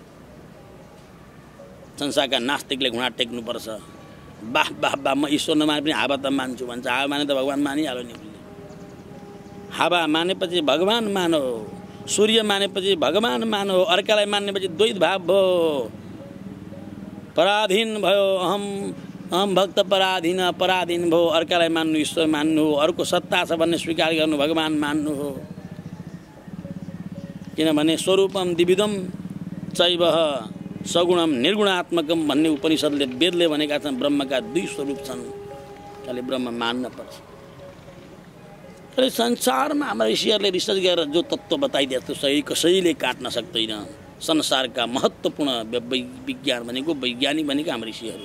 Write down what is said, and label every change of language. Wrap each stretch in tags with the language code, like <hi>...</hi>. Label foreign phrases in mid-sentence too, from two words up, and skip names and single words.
<ne>संसारका नास्तिकले घुँडा टेक्नुपर्छ बाह बाह बाह म ईश्वर नमाने पनि हावा त मान्छु भन्छ हावा माने त भगवान मानिहाल्यो नि हावा मानेपछि भगवान मानो सूर्य मानेपछि भगवान मानो अर्कालाई मानेपछि द्वैत भाव भयो पराधीन भयो अहम भक्त पराधीन भयो अर्कालाई मान्नु ईश्वर मान्नु हो अर्को सत्ता छ भन्ने स्वीकार गर्नु भगवान मान्नु हो किनभने</ne> <sa>स्वरूपम द्विविधम चैव सगुणम निर्गुणात्मकम</sa> <ne>भन्ने उपनिषदले वेदले भनेका छन् ब्रह्मका दुई स्वरूप छन् त्यसले ब्रह्म मान्न पर्छ तर संसारमा हाम्रा ऋषिहरूले रिसर्च गरेर जो तत्त्व बताइदिएको सही कसैले काट्न सक्दैन संसारका महत्त्वपूर्ण विज्ञान भनेको वैज्ञानिक भनेको हाम्रो ऋषिहरू।</ne>